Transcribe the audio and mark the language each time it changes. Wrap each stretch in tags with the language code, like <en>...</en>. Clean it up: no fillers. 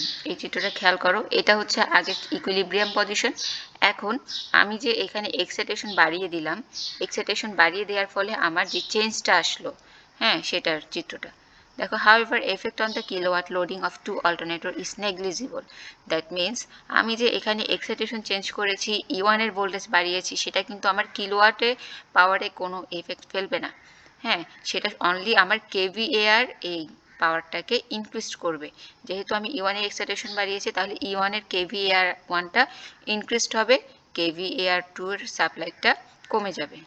<bn>এই চিত্রটা খেয়াল করো, এটা হচ্ছে আগে ইকুইলিব্রিয়াম পজিশন। এখন আমি যে এখানে এক্সাইটেশন বাড়িয়ে দিলাম, এক্সাইটেশন বাড়িয়ে দেওয়ার ফলে আমার যে চেঞ্জটা আসলো, হ্যাঁ, সেটার চিত্রটা দেখো।</bn> <en>however effect on the kilowatt loading of two alternator is negligible।</en> <bn>That means আমি যে এখানে এক্সাইটেশন চেঞ্জ করেছি, E1 এর ভোল্টেজ বাড়িয়েছি, সেটা কিন্তু আমার কিলোওয়াটে পাওয়ারে কোনো এফেক্ট ফেলবে না। হ্যাঁ, সেটা অনলি আমার কেভিএআর এই পাওয়ারটাকে ইনক্রিজ করবে। যেহেতু আমি E1 এর এক্সাইটেশন বাড়িয়েছি তাহলে E1 এর কেভিএআর 1টা ইনক্রিজড হবে, কেভিএআর 2 এর সাপ্লাইটা কমে যাবে।</bn>